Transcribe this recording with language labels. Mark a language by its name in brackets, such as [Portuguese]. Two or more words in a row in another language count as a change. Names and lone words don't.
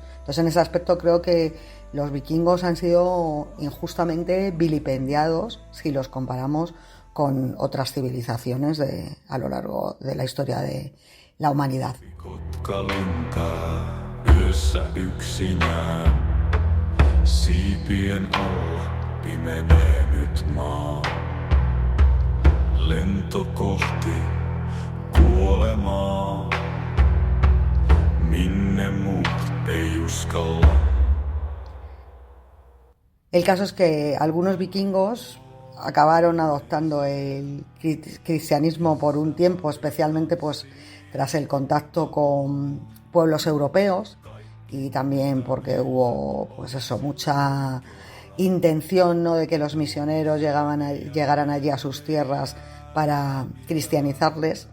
[Spanish] Entonces, en ese aspecto creo que los vikingos han sido injustamente vilipendiados si los comparamos con otras civilizaciones a lo largo de la historia de la humanidad. [Finnish] Lento kohti kuolemaa, minne muut ei uskalla. [Spanish] El caso es que algunos vikingos acabaron adoptando el cristianismo por un tiempo, especialmente pues tras el contacto con pueblos europeos, y también porque hubo pues eso, mucha intención, ¿no?, de que los misioneros llegaran allí a sus tierras para cristianizarles.